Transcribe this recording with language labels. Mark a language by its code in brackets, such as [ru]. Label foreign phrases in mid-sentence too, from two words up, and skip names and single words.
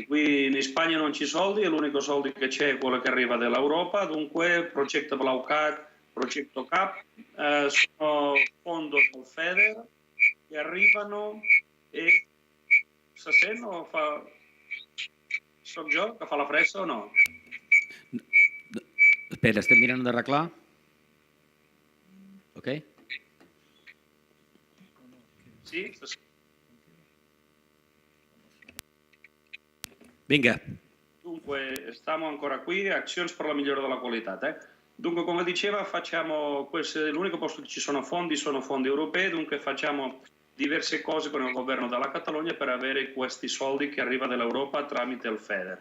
[it] Qui in Spagna non ci sono soldi, l'unico soldi che c'è è quello che arriva dall'Europa, dunque progetto Blaucat, progetto CAP, sono fondi del FEDER che arrivano e stasera sono io che fa la fressa o no? [ca] Espera, estem mirant d'arreglar? Ok? Sì? Vinga. [it] Dunque, stiamo ancora qui, azioni per la migliore della qualità. Dunque, come diceva, facciamo l'unico posto che ci sono fondi europei, dunque facciamo diverse cose con il governo della Catalogna per avere questi soldi che arrivano dall'Europa tramite il FEDER.